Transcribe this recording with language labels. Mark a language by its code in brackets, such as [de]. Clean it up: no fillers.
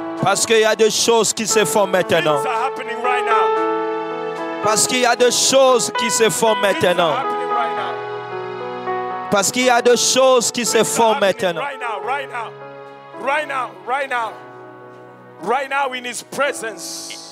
[fr] Parce qu'il y a des choses qui se font maintenant. [en] Things are happening right now. [fr] Parce qu'il y a des choses qui se font [en] Things are [fr] maintenant. [en] happening right now. [fr] Parce qu'il y a des choses qui se [en] Things are [fr] font [en] happening [fr] maintenant. [en] right now, right now. Right now, right now. Right now in His presence.